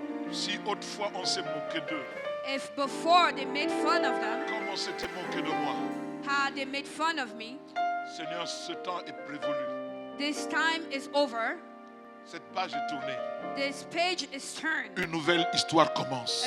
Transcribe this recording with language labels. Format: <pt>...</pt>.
<fr>Si autrefois on s'est moqué d'eux,</fr> <en>If before they made fun of them,</en> <fr>comme on s'était moqué de moi,</fr> <en>how they made fun of me,</en> <fr>Seigneur, ce temps est prévolu.</fr> <en>this time is over.</en> <fr>Cette page est tournée.</fr> <en>This page is turned.</en> <fr>Une nouvelle histoire commence.</fr>